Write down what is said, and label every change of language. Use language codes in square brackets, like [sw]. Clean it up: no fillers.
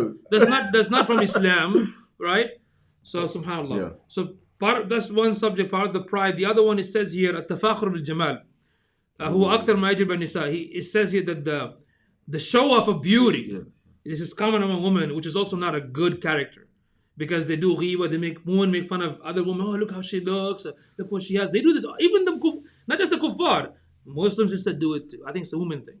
[en] That's not from Islam, right? So subhanallah. So that's one subject, part of the pride. The other one, it says here, [ar] التفاخر بالجمال هو أكثر ما يجب النساء. [en] It says here that the show off of beauty, this is common among women, which is also not a good character, because they do ghiba, women make fun of other women. Oh, look how she looks, look what she has. They do this, even not just the kuffar, Muslims just do it too. I think it's a woman thing.